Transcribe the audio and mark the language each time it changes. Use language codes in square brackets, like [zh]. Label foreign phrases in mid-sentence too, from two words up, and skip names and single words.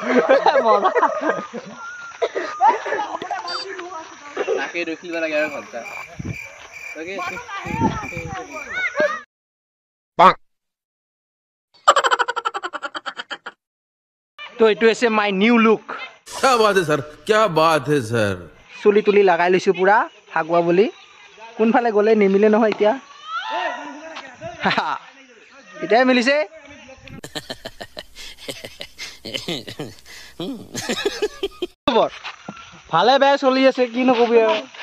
[as] নাকে ৰখিব লাগে আৰু ঘণ্টা তো এইটো হৈছে [en] my new look. [hi] क्या बात है सर, क्या बात है सर। [as] চুলি তুলি লগাই লৈছোঁ পুৰা ফাগুৱা বুলি। কোনফালে গ'লে নিমিলে নহয় এতিয়া। এতিয়াই মিলিছে। ভালে বেয়া চলি আছে, কি নকবি আৰু।